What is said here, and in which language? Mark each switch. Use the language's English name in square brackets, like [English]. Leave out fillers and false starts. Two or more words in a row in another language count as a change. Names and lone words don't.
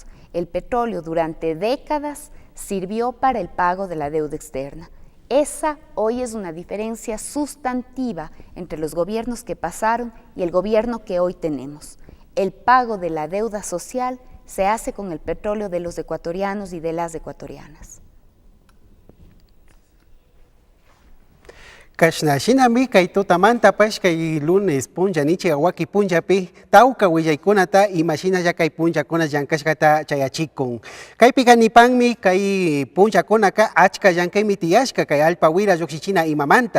[Spanish] El petróleo durante décadas sirvió para el pago de la deuda externa. Esa hoy es una diferencia sustantiva entre los gobiernos que pasaron y el gobierno que hoy tenemos. El pago de la deuda social se hace con el petróleo de los ecuatorianos y de las ecuatorianas. [Quechua] Kashnashinami kay tutamanta pash kay lunes punja nichi awaki punja pi tauka willaykunata imashina ya kay punja kuna llankashkata chayachikun. Kay pikanipangmi kay punja kunaka achka llankaymi tiyashka kay alpa wira llukshichina imamanta.